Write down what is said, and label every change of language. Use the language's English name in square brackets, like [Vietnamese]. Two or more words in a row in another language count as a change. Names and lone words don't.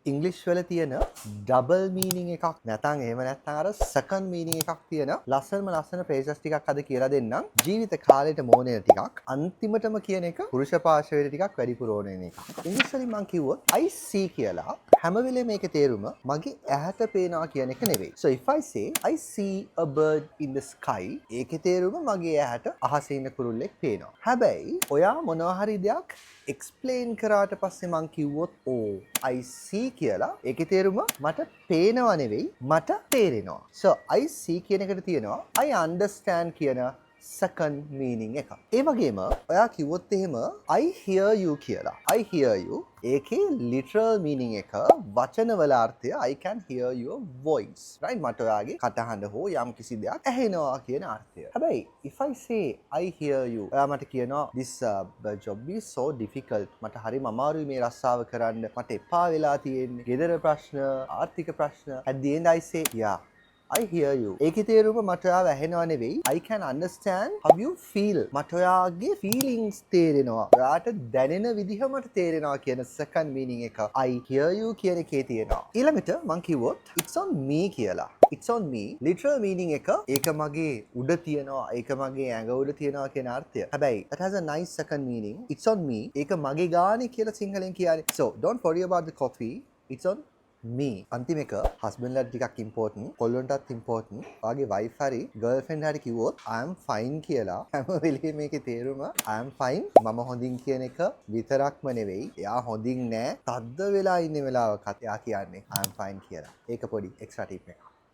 [Sinhala] ඉංග්ලිෂ් වල තියෙන [English] double meaning [Sinhala] එකක් නැත්නම් එහෙම නැත්නම් අර [English] second meaning [Sinhala] එකක් තියෙන ලස්සන ෆ්‍රේසස් ටිකක් අද කියලා දෙන්නම්. ජීවිත කාලෙට මොනේ ටිකක් අන්තිමටම කියන එක පුරුෂ පාර්ශවයට ටිකක් වැඩිපුර ඕන වෙන එකක්. ඉංග්‍රීසි වලින් මම කිව්වොත් [English] I see [Sinhala] කියලා හැම වෙලේම මේකේ තේරුම මගේ ඇහැට පේනවා කියන එක නෙවෙයි. [English] So if I say I see a bird in the sky [Sinhala] ඒකේ තේරුම මගේ ඇහැට අහසේ ඉන්න කුරුල්ලෙක් පේනවා. හැබැයි ඔයා මොනවා හරි දෙයක් explain කරාට පස්සේ මං කිව්වොත් [English] oh I see [Sinhala] කියලා ඒකේ තේරුම මට පේනව නෙවෙයි මට තේරෙනවා. [English] So I see [Sinhala] කියන එකට තියෙනවා [English] I understand කියන second meaning එක. [Sinhala] ඒ වගේම ඔයා කිව්වොත් එහෙම [English] I hear you [Sinhala] කියලා. [English] I hear you ඒකේ literal meaning එක [Sinhala] වචනවල අර්ථය [English] I can hear your voice. right? [Sinhala] මට ඔයාගේ කටහඬ හෝ යම් කිසි දෙයක් ඇහෙනවා කියන අර්ථය. [English] හැබැයි if I say I hear you [Sinhala] ඔයා මට කියනවා [English] this job is so difficult. [Sinhala] මට හරිම අමාරුයි මේ රස්සාව කරන්න. මට එපා වෙලා තියෙන්නේ. ගෙදර ප්‍රශ්න, ආර්ථික ප්‍රශ්න. [English] At the end I say yeah I hear you. [Sinhala] ඒකේ තේරුම මට ඔයාව ඇහෙනව නෙවෙයි. [English] I can understand how you feel. [Sinhala] මට ඔයාගේ feelings තේරෙනවා. ඔයාට දැනෙන විදිහ මට තේරෙනවා කියන [English] second meaning [Sinhala] එක [English] I hear you [Sinhala] කියන එකේ තියෙනවා. ඊළඟට මං කිව්වොත් [English] it's on me කියලා. It's on me. literal meaning [Sinhala] එක ඒක මගේ උඩ තියනවා. ඒක මගේ ඇඟ උඩ තියනවා කියන අර්ථය. [English] හැබැයි that has a nice second meaning. It's on me. [Sinhala] ඒක මගේ ගානේ කියලා සිංහලෙන් කියන්නේ. [English] So don't worry about the coffee. It's on me. [Sinhala] අන්තිම එක හස්බන්ඩ්ලා ටිකක් ඉම්පෝටන්ට් කොල්ලොන්ටත් ඉම්පෝටන්ට්. ඔයාගේ වයිෆ් හරි ගර්ල්ෆ්‍රෙන්ඩ් හරි කිව්වොත් [English] I am fine [Sinhala] කියලා හැම වෙලේම මේකේ තේරුම [English] I am fine [Sinhala] මම හොඳින් කියන එක විතරක්ම නෙවෙයි. එයා හොඳින් නෑ. තද්ද වෙලා ඉන්න වෙලාවකත් එයා කියන්නේ [English] I am fine [Sinhala] කියලා. ඒක පොඩි [English] extra tip [Sinhala] එකක්.